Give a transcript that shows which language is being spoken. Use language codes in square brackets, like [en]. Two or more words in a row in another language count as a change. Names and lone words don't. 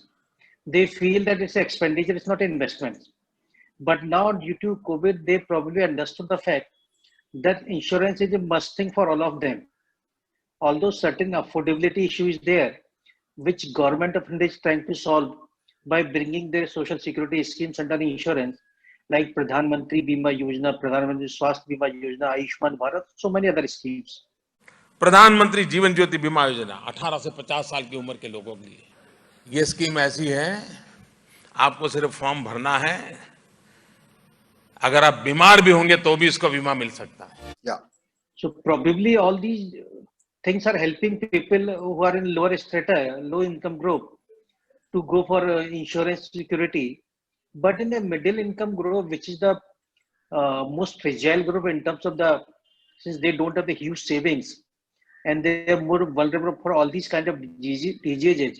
[en] They feel that it's an expenditure, it's not an investment. But now due to COVID, they probably understood the fact that insurance is a must thing for all of them. Although certain affordability issue is there, which government of India is trying to solve by bringing their social security schemes under insurance, like Pradhan Mantri Bima Yojana, Pradhan Mantri Swasthya Bima Yojana, Ayushman Bharat, so many other schemes. [hi] प्रधानमंत्री जीवन ज्योति बीमा योजना 18 से 50 साल की उम्र के लोगों के लिए ये स्कीम ऐसी है, आपको सिर्फ फॉर्म भरना है, अगर आप बीमार भी होंगे तो भी इसका बीमा मिल सकता है। [en] Yeah. So probably all these things are helping people who are in lower strata, low income group, to go for insurance security. But in the middle income group, which is the most fragile group in terms of the, since they don't have the huge savings and they are more vulnerable for all these kind of diseases.